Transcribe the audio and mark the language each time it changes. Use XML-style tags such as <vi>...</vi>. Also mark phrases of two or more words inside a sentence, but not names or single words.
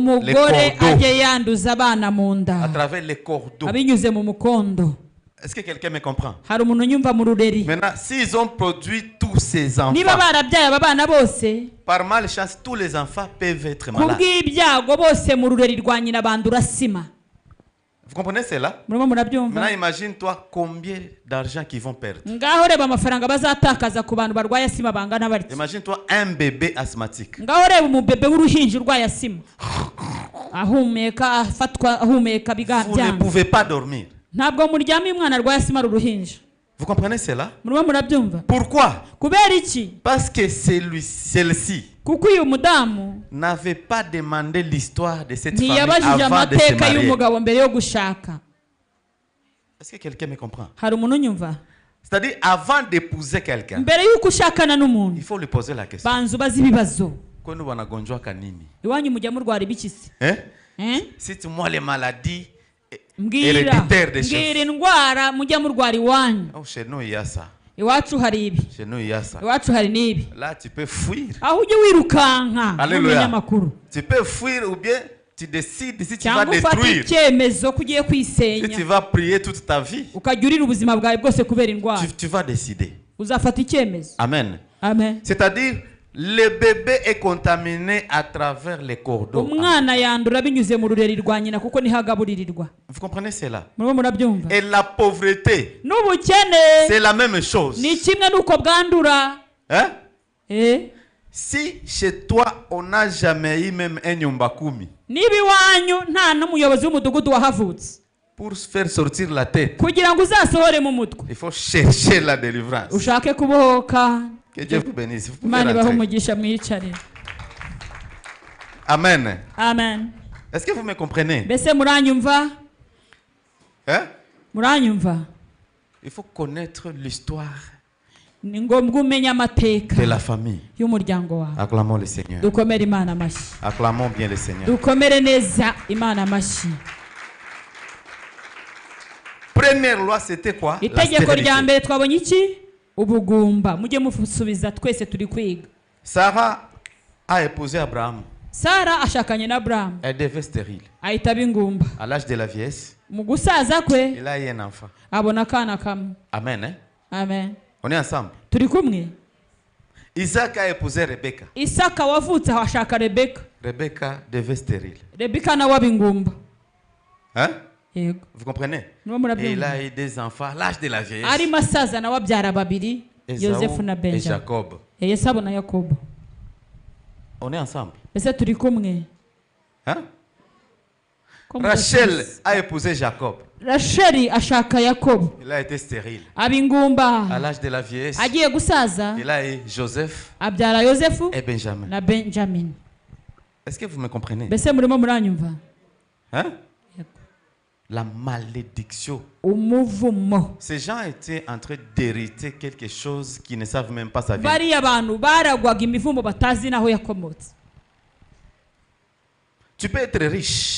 <rw>umugore</rw> <fr>cordeaux.</fr> <rw>ajye yanduza abana mu</rw> <fr>À</fr> <rw>nda</rw> <fr>travers les cordeaux.</fr> <rw>abinyuze mu mukondo.</rw> <fr>Est-ce que quelqu'un me comprend?</fr> <rw>Hari umuntu unyumva mu rureri?</rw> <fr>Maintenant, s'ils ont produit tous ces enfants,</fr> <rw>Niba barabyaye aba bana bose,</rw> <fr>par malchance, tous les enfants peuvent être malades.</fr> <rw>kubw'ibyago bose mu rureri rwa nyina bandura sima.</rw> <fr>Vous comprenez cela?</fr> <rw>Murimo murabyumva?</rw> <fr>Maintenant, imagine-toi combien d'argent qu'ils vont perdre.</fr> <rw>Ngaho reba amafaranga bazatakaza ku bantu barwaye asima bangana batya.</rw> <fr>Imagine-toi un bébé asthmatique.</fr> <rw>Ngaho reba umubebe w'uruhinja urwaye asima, ahumeka afatwa ahumeka</rw> <fr>Vous ne</fr> <rw>bigabyanga.</rw> <fr>pouvez pas dormir.</fr> <rw>Ntabwo muryamye umwana arwaye asima ari uruhinja.</rw> <fr>Vous comprenez cela?</fr> <rw>Murimo murabyumva?</rw> <fr>Pourquoi?</fr> <rw>Kubera iki?</rw> <fr>Parce que celle-ci</fr> <rw>Kuko uyu mudamu</rw> <fr>n'avait pas demandé l'histoire de cette famille</fr> <rw>ntiyabajije</rw> <fr>avant de se</fr> <rw>amateka</rw> <fr>marier.</fr> <rw>y'umugabo mbere yo gushaka.</rw> <fr>Est-ce que quelqu'un me comprend?</fr> <rw>Hari umuntu unyumva?</rw> <fr>C'est-à-dire, avant d'épouser quelqu'un,</fr> <rw>Mbere y'uko ushakana</rw> <fr>il</fr> <rw>n'umuntu</rw> <fr>faut lui poser la question.</fr> <rw>banza ubaze ibibazo.</rw> <sw>Kwenu wanagonjwa kanini?</sw> <rw>Iwanyu mujya murwara ibiki se?</rw> <fr>Hein? Cite-moi les maladies</fr> <rw>Mbwira</rw> <fr>héréditaires des</fr> <rw>mbwira</rw> <fr>chefs.</fr> <rw>indwara mujya murwara iwanyu.</rw> <fr>Oh, chez nous, il y a ça.</fr> <rw>Iwacu hari ibi,</rw> <fr>Chez nous, il y a ça.</fr> <rw>iwacu hari n'ibi.</rw> <fr>Là, tu peux fuir.</fr> <rw>Aho ujye wirukanka</rw> <fr>Alléluia.</fr> <rw>n'umunyamakuru,</rw> <fr>Tu peux fuir ou bien tu décides si tu vas</fr> <rw>cyangwa ufata</rw> <fr>détruire.</fr> <rw>icyemezo ko ugiye</rw> <fr>Si tu</fr> <rw>kwisenya</rw> <fr>vas prier toute ta vie,</fr> <rw>ukajya urira ubuzima bwawe bwose kubera indwara.</rw> <fr>tu vas décider.</fr> <rw>Uzafata icyemezo. Amen. Amen.</rw> <fr>C'est-à-dire, le bébé est contaminé à travers les cordons.</fr> <rw>Umwana yandura binyuze mu rureri rwa nyina kuko niho agaburirirwa.</rw> <fr>Vous comprenez cela?</fr> <rw>Murimo murabyumva?</rw> <fr>Et la pauvreté,</fr> <rw>N'ubukene</rw> <fr>c'est la même chose.</fr> <rw>ni kimwe n'uko bwandura.</rw> <fr>Hein? Si chez toi, on n'a jamais eu même un</fr> <sw>nyumba kumi</sw> <rw>niba iwanyu nta n'umuyobozi w'umudugudu wahavutse,</rw> <fr>pour faire sortir la tête,</fr> <rw>kugira ngo uzasohore mu mutwe</rw> <fr>il faut chercher la délivrance.</fr> <rw>ushake kubohoka.</rw> <fr>Que Dieu vous bénisse. Vous pouvez</fr> <rw>Imana ibahe</rw> <fr>rentrer.</fr> <rw>umugisha mwiyicarire. Amen. Amen.</rw> <fr>Est-ce que vous me comprenez?</fr> <rw>Mbese muranyumva?</rw> <fr>Hein?</fr> <rw>Muranyumva?</rw> <fr>Il faut connaître l'histoire</fr> <rw>Ni ngombwa umenye amateka</rw> <fr>de la famille.</fr> <rw>y'umuryango wawe.</rw> <fr>Acclamons le Seigneur.</fr> <rw>Dukomere Imana amashyi.</rw> <fr>Acclamons bien le Seigneur.</fr> <rw>Dukomere neza Imana amashyi.</rw> <fr>Première loi, c'était quoi? La</fr> <rw>Itegeko rya</rw> <fr>stérilité.</fr> <rw>mbere twabonye iki? Ubugumba. Mujye musubiza twese turi kwiga.</rw> <fr>Sarah a épousé Abraham.</fr> <rw>Sara ashakanye na Aburahamu,</rw> <fr>Elle devait stérile.</fr> <rw>ahita aba ingumba.</rw> <fr>À l'âge de la vieillesse,</fr> <rw>Mu gusaza kwe</rw> <fr>il a eu un enfant.</fr> <rw>abona akana kamwe.</rw> <fr>Amen. Hein?</fr> <rw>Amen.</rw> <fr>On est ensemble.</fr> <rw>Turi kumwe.</rw> <fr>Isaac a épousé Rebecca.</fr> <rw>Isaka wavutse aho ashaka Rebeka.</rw> <fr>Rebecca devait stérile.</fr> <rw>Rebeka nawe aba ingumba.</rw> <fr>Hein?</fr> <rw>Yego.</rw> <fr>Vous comprenez?</fr> <rw>Niba</rw> <fr>Et il</fr> <rw>murabyumva?</rw> <fr>a eu des enfants à l'âge de la vieillesse.</fr> <rw>Arimo asaza nawe abyara babiri, Yosefu Esaú na</rw> <fr>et Benjamin. Jacob.</fr> <rw>Yesabu na Yakobo.</rw> <fr>On est ensemble.</fr> <rw>Mbese turi kumwe.</rw> <fr>Hein?</fr> <rw>Ko</rw> <fr>Rachel</fr> <rw>mudasubiza.</rw> <fr>a épousé Jacob.</fr> <rw>Rasheli ashaka Yakobo,</rw> <fr>Il a été stérile.</fr> <rw>aba</rw> <fr>À</fr> <rw>ingumba.</rw> <fr>l'âge de la vieillesse,</fr> <rw>Agiye gusaza</rw> <fr>il a eu Joseph</fr> <rw>abyara Yosefu</rw> <fr>et Benjamin.</fr> <rw>na Benjamin.</rw> <fr>Est-ce que vous me comprenez?</fr> <rw>Mbese murimo muranyumva?</rw> <fr>Hein?</fr> <rw>Yego.</rw> <fr>La malédiction.</fr> <rw>Umuvumo.</rw> <fr>Ces gens étaient en train d'hériter quelque chose qu'ils ne savent même pas sa vie.</fr> <rw>Bariya bantu baragwaga imivumo batazi naho yakomotse.</rw> <fr>Tu peux être riche,</fr>